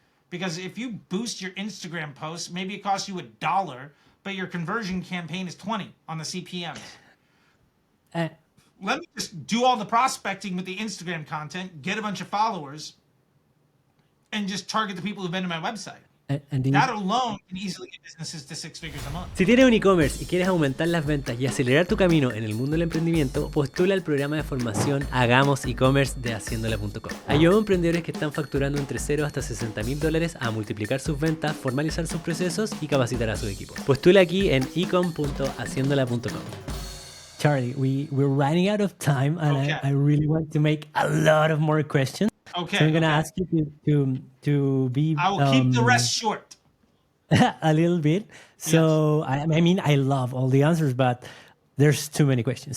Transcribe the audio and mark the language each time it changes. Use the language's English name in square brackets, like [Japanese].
[English] Because if you boost your Instagram posts, maybe it costs you $1, but your conversion campaign is 20 on the CPMs. Let me just do all the prospecting with the Instagram content, get a bunch of followers, and just target the people who've been to my website. That alone can easily get businesses to 6 figures a month. [Spanish] Si tienes un e-commerce y quieres aumentar las ventas y acelerar tu camino en el mundo del emprendimiento, postula al programa de formación Hagamos e-commerce de haciendola.com. Ayuda a emprendedores que están facturando entre 0 hasta $60,000 a multiplicar sus ventas, formalizar sus procesos y capacitar a su equipo. Postula aquí en ecom.haciendola.com. [English] Charlie, we're running out of time, and Okay. I really want to make a lot of more questions. Okay. So I'm going to okay. ask you to be I will keep the rest short. a little bit. So I mean, I love all the answers, but there's too many questions.